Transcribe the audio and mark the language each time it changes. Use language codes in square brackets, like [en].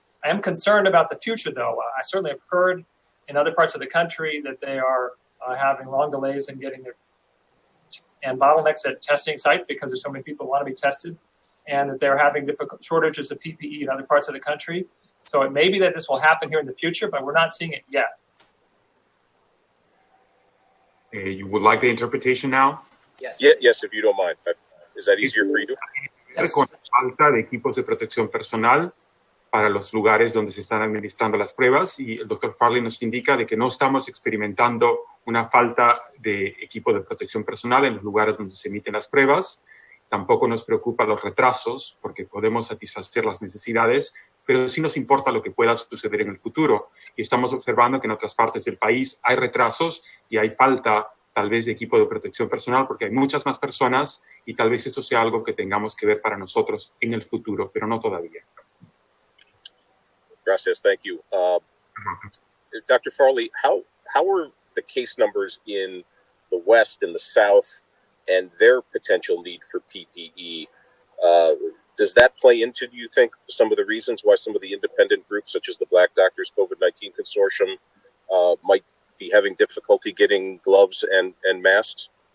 [en] I am concerned about the future, though. I certainly have heard in other parts of the country that they are having long delays in getting their and bottlenecks at testing sites because there's so many people who want to be tested, and that they're having difficult shortages of PPE in other parts of the country. So it may be that this will happen here in the future, but we're not seeing it yet. You would like the interpretation now? Yes. Yes, if you don't mind. Is that easier for you? Yes. [es] Con la falta de equipos de protección personal para los lugares donde se están administrando las pruebas, y el doctor Farley nos indica de que no estamos experimentando una falta de equipo de protección personal en los lugares donde se emiten las pruebas. Tampoco nos preocupan los retrasos porque podemos satisfacer las necesidades, pero sí nos importa lo que pueda suceder en el futuro. Y estamos observando que en otras partes del país hay retrasos y hay falta tal vez de equipo de protección personal porque hay muchas más personas y tal vez esto sea algo que tengamos que ver para nosotros en el futuro, pero no todavía. Gracias, [en] thank you. Dr. Farley, how are the case numbers in the West and the South and their potential need for PPE? Does that play into, do you think, some of the reasons why some of the independent groups, such as the Black Doctors COVID-19 Consortium, might be having difficulty getting gloves and masks?